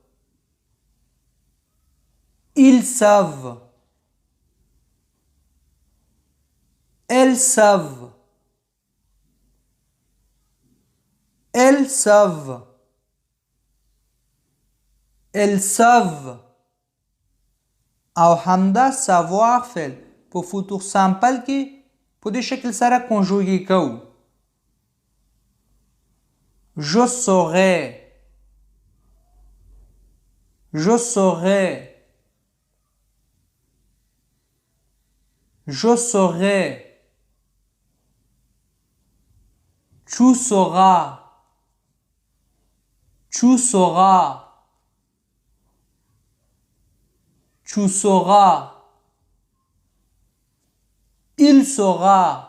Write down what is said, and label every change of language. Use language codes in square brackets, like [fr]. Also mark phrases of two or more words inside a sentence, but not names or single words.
[fr] ils savent، elles savent، elles savent، elles savent. [ps] او همدا savoir فعل په [fr] futur simple [ps] کې په دې شکل سره کنجوګي کوو. [fr] je saurai، je saurai، je saurai، tu sauras، tu sauras، tu sauras، il saura،